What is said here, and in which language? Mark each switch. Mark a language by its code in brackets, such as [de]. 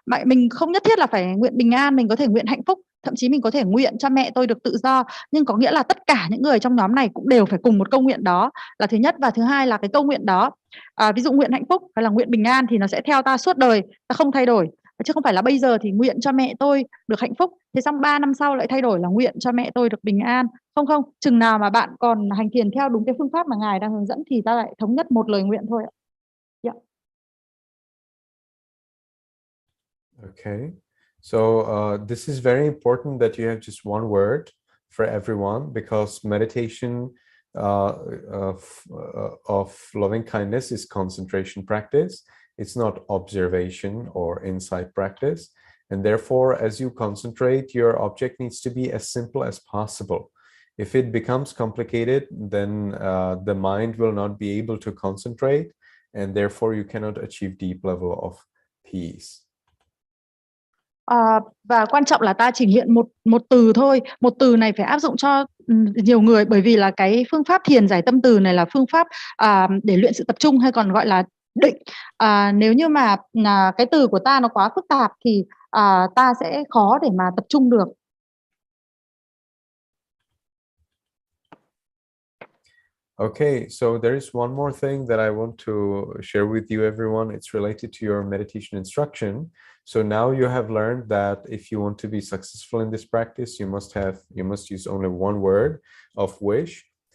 [vi] Mình không nhất thiết là phải nguyện bình an, mình có thể nguyện hạnh phúc, thậm chí mình có thể nguyện cho mẹ tôi được tự do, nhưng có nghĩa là tất cả những người trong nhóm này cũng đều phải cùng một câu nguyện đó là thứ nhất. Và thứ hai là cái câu nguyện đó, ví dụ nguyện hạnh phúc hay là nguyện bình an thì nó sẽ theo ta suốt đời, ta không thay đổi, chứ không phải là bây giờ thì nguyện cho mẹ tôi được hạnh phúc, thế xong 3 năm sau lại thay đổi là nguyện cho mẹ tôi được bình an. Không, chừng nào mà bạn còn hành thiền theo đúng cái phương pháp mà Ngài đang hướng dẫn thì ta lại thống nhất một lời nguyện thôi ạ. [en] Yeah. Okay, so this is very important that you have just one word for everyone, because meditation of loving kindness is concentration practice. It's not observation or insight practice. And therefore, as you concentrate, your object needs to be as simple as possible. If it becomes complicated, then the mind will not be able to concentrate, and therefore you cannot achieve deep level of peace. [vi] Và quan trọng là ta chỉ hiện một từ thôi. Một từ này phải áp dụng cho nhiều người, bởi vì là cái phương pháp thiền giải tâm từ này là phương pháp để luyện sự tập trung, hay còn gọi là định. Nếu như mà cái từ của ta nó quá phức tạp thì ta sẽ khó để mà tập trung được. [en] Okay, so there is one more thing that I want to share with you, everyone. It's related to your meditation instruction. So now you have learned that if you want to be successful in this practice, you must use only one word of wish.